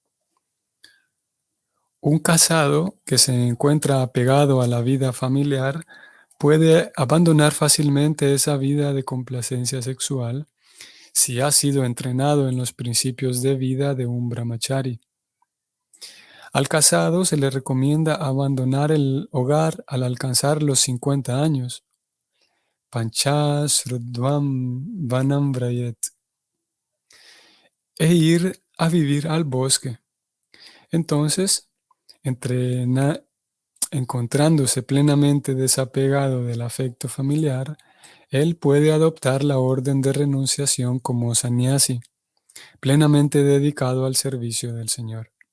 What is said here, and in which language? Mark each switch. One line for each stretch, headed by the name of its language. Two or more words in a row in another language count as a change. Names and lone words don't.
Spanish: Un casado que se encuentra apegado a la vida familiar puede abandonar fácilmente esa vida de complacencia sexual si ha sido entrenado en los principios de vida de un brahmachari. Al casado se le recomienda abandonar el hogar al alcanzar los 50 años,
Sanskrit: panchasrudvam vanam vrayet,
Spanish: e ir a vivir al bosque. Entonces, encontrándose plenamente desapegado del afecto familiar, él puede adoptar la orden de renunciación como sannyasi, plenamente dedicado al servicio del Señor.